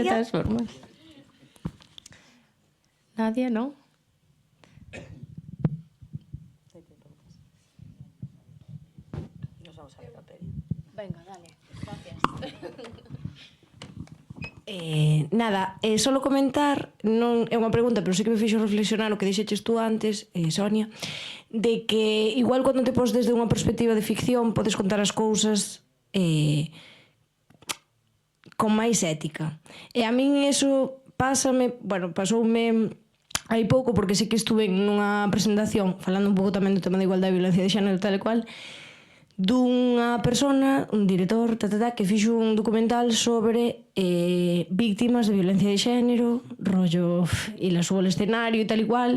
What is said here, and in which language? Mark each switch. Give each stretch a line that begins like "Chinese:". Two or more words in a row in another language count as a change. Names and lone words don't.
Spanish: De todas formas. Nadie, ¿no? Venga, dale. Gracias. Nada,
Galician: solo comentar, non é unha pregunta, pero sí que me fixo reflexionar o que dixeches tú antes, Sonia, de que igual cando te pos desde unha perspectiva de ficción podes contar as cousas con máis ética. E a min eso pásame, bueno, pasoume hai pouco porque sí que estuve nunha presentación falando un pouco tamén do tema da igualdade e violencia de xénero tal e cual, dunha persona, un director, que fixo un documental sobre víctimas de violencia de xénero, rollo, e
Spanish: la subo al escenario
Galician: e tal e cual.